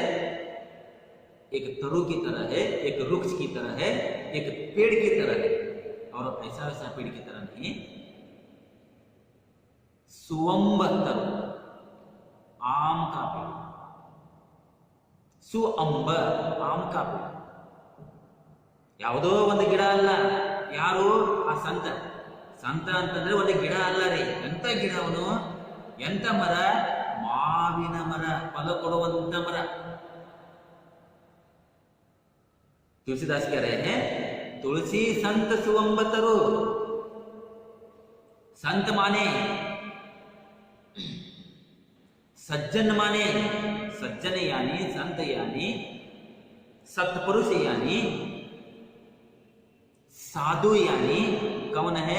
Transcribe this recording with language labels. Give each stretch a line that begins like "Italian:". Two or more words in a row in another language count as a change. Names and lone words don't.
Hindi: एक तरु की तरह है, एक वृक्ष की तरह है, एक पेड़ की तरह है। और ऐसा वैसा पेड़ की तरह नहीं, सुअंब तरु, आम का पेड़, सुअंब आम का पेड़।
Kannada: ಯಾವುದೋ ಒಂದು ಗಿಡ ಅಲ್ಲ, ಯಾರು? ಆ ಸಂತ. ಸಂತ ಅಂತಂದ್ರೆ ಒಂದು ಗಿಡ ಅಲ್ಲ ರೀ. ಎಂತ ಗಿಡ ಅವನು? ಎಂತ ಮರ? ಮಾವಿನ ಮರ, ಫಲ ಕೊಡುವಂತ ಮರ।
Hindi: तुलसीदास कह रहे हैं तुलसी संत सुअंब तरु। संत माने सज्जन, माने सज्जन यानी संत यानी सत्पुरुष यानी साधु यानी कौन है?